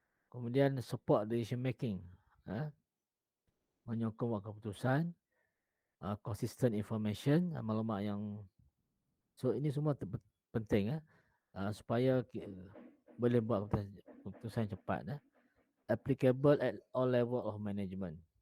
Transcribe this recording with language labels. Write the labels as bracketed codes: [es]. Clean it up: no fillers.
[ms] Kemudian [en] support decision making. [ms] Menyokong buat keputusan. [en] Consistent information, [ms] maklumat yang, [en] so [ms] ini semua penting supaya boleh buat keputusan cepat. [en] Applicable at all level of management.